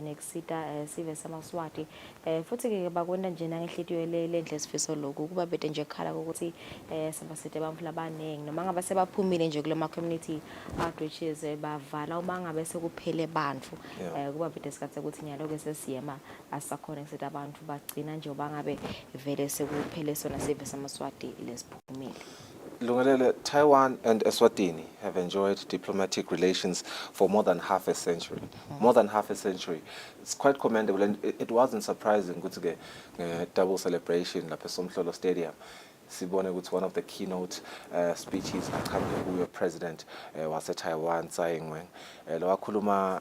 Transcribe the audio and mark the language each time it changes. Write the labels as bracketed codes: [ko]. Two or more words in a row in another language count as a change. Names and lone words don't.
[ss] nekusita sive samaswati futhi ke bakwenda nje nangehlitiyo lendle sifiso lokho kuba bede nje khala ukuthi sabasite abantu labaningi noma ngabe sebaphumile nje kulema [en] community outreaches [ss] bavala uma ngabe sekuphele bantfu kuba bede sikhathe ukuthi nyalo ke sesiyema asakhona kusita abantu bagcina nje bangabe vele sekuphele sona sive samaswati lesiphumile. Lungalele, [en] Taiwan and Eswatini have enjoyed diplomatic relations for more than half a century. More than half a century. It's quite commendable, and it wasn't surprising. Good to get double celebration at Somhlolo Stadium. Sibone, which one of the keynote speeches accompanied the president was a Taiwan Tsai Ing-wen.